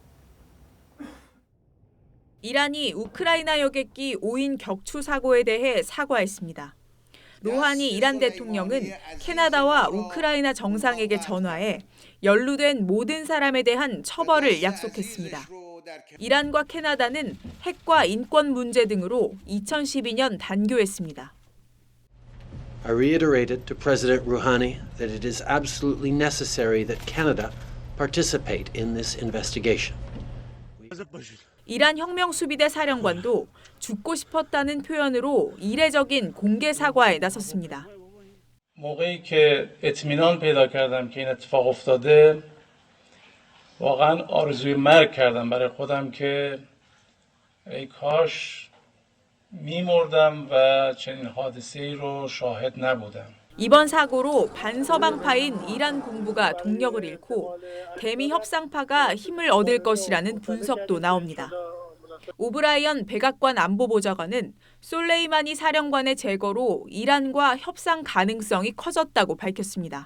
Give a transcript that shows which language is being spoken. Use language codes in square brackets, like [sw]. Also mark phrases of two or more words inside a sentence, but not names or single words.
[ko] 이란이 우크라이나 여객기 5인 격추 사고에 대해 사과했습니다. 로하니 이란 대통령은 캐나다와 우크라이나 정상에게 전화해 연루된 모든 사람에 대한 처벌을 약속했습니다. 이란과 캐나다는 핵과 인권 문제 등으로 2012년 단교했습니다. [en] I reiterated to President Rouhani that it is absolutely necessary that Canada participate in this investigation. [ko] 이란 혁명수비대 사령관도 죽고 싶었다는 표현으로 이례적인 공개 사과에 나섰습니다. [fa] موقعی که اطمینان پیدا کردم که این اتفاق افتاده واقعا آرزوی مرگ کردم برای خودم که ای کاش میمردم و چنین حادثه‌ای رو شاهد نبودم. [ko] 이번 사고로 반서방파인 이란 군부가 동력을 잃고 대미 협상파가 힘을 얻을 것이라는 분석도 나옵니다. 오브라이언 백악관 안보보좌관은 솔레이마니 사령관의 제거로 이란과 협상 가능성이 커졌다고 밝혔습니다.